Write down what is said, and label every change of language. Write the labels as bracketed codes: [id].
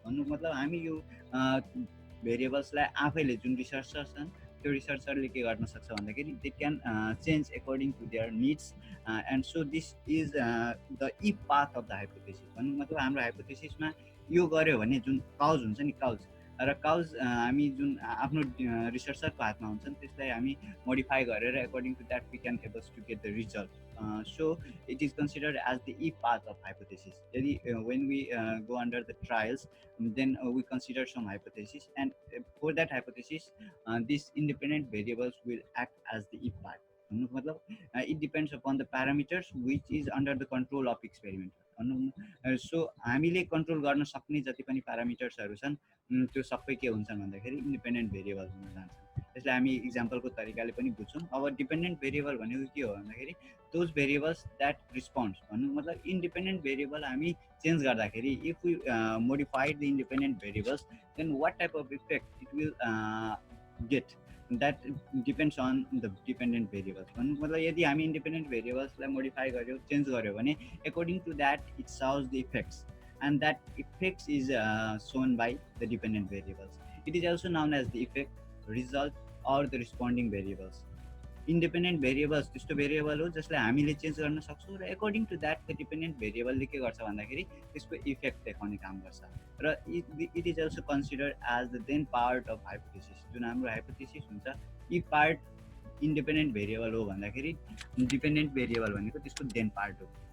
[ne] भन्नुको मतलब हामी यो भेरिएबल्सलाई आफैले जुन रिसर्चर छन् त्यो रिसर्चरले के गर्न सक्छ भन्दाखेरि [en] They can change according to their needs and so this is the if path of the hypothesis. [ne] भन्नुको मतलब हाम्रो हाइपोथेसिसमा यो गर्यो भने जुन काउज हुन्छ नि, काउज र काउज हामी जुन आफ्नो रिसर्चरको हातमा हुन्छन्, त्यसलाई हामी मोडिफाई गरेर [en] According to that we can ables to get the result. So it is considered as the if path of hypothesis. When we go under the trials, then we consider some hypothesis, and for that hypothesis these independent variables will act as the if path. It depends upon the parameters which is under the control of experimenter. [ne] So हामीले control गर्न सक्ने जति पनि प्यारामिटर्सहरू छन् त्यो सबै के हुन्छन् भन्दाखेरि इन्डिपेन्डेन्ट भेरिएबल हुन जान्छन्। त्यसलाई हामी इक्जाम्पलको तरिकाले पनि बुझ्छौँ। अब डिपेन्डेन्ट भेरिएबल भनेको के हो भन्दाखेरि [en] those variables that responds। [ne] भन्नुको मतलब इन्डिपेन्डेन्ट भेरिएबल हामी चेन्ज गर्दाखेरि [en] if we modify the independent variables, then what type of effect it will get, that depends on the dependent variables। [ne] भन्नुको मतलब यदि हामी इन्डिपेन्डेन्ट भेरिएबल्सलाई मोडिफाई गर्यो, चेन्ज गर्यो भने [en] according to that it shows the effects, and that effects is shown by the dependent variables. It is also known as the effect, result or the responding variables. [ne] Independent variables त्यस्तो variable हो जसलाई हामीले change गर्न सक्छौँ र [en] according to that the dependent [ne] भेरिएबलले के गर्छ भन्दाखेरि त्यसको इफेक्ट देखाउने काम गर्छ। [en] र it is also considered as the then part of hypothesis. [ne] जुन हाम्रो हाइपोथेसिस हुन्छ यी पार्ट इन्डिपेन्डेन्ट भेरिएबल हो भन्दाखेरि डिपेन्डेन्ट भेरिएबल भनेको त्यसको देन पार्ट हो।